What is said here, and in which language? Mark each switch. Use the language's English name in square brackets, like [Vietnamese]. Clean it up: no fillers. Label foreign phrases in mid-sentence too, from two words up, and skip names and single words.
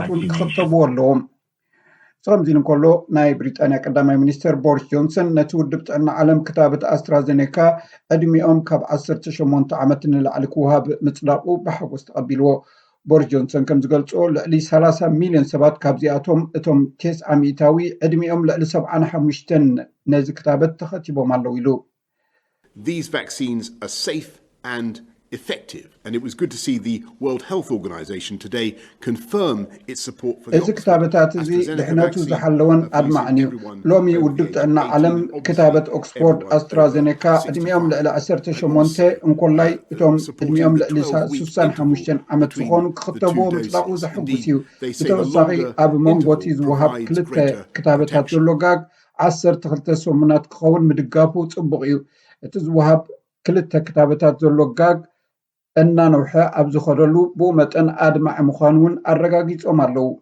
[Tigrinya] እውን ክኽተብዎ ኣለዎም ከምዚ እንከሎ ናይ ብሪጣንያ ቀዳማይ ሚኒስተር ቦሪስ ጆንሰን ነቲ ውድብ ጥዕና ዓለም ክታበት ኣስትራዘኔካ ዕድሚኦም ካብ 18 ዓመት ንላዕሊ ክውሃብ ምጽዳቁ ብሓጎስ ተቐቢልዎ ቦሪስ ጆንሰን ከም ዝገልጾ ልዕሊ 30 ሚልዮን ሰባት ካብዚኣቶም እቶም 90 ዕድሚኦም ልዕሊ 75 ነዚ ክታበት ተኸቲቦም ኣለዉ ኢሉ [English] These vaccines are safe and effective and it was good to see the World Health Organization today confirm its support for [Tigrinya] እዚ ክታበታት እዚ ድሕነቱ ዝሓለወን ኣድማዕን እዩ ሎሚ ውድብ ጥዕና ዓለም ክታበት ኦክስፎርድ ኣስትራዘኔካ ዕድሚኦም ልዕሊ 18 እንኮላይ እቶም ዕድሚኦም ልዕሊ 65 ዓመት ዝኾኑ ክኽተብዎ ምጽዳቁ ዘሕጉስ እዩ ብተወሳኺ ኣብ መንጎቲ ዝወሃብ ክልተ ክታበታት ዘሎ ጋግ 12 ሰሙናት ክኸውን ምድጋፉ ጽቡቕ እዩ እቲ ዝወሃብ ክልተ ክታበታት ዘሎ ጋግ እናነውሐ ኣብ ዝኸደሉ ብኡ መጠን ኣድማዕ ምዃኑውን ኣረጋጊጾም ኣለዉ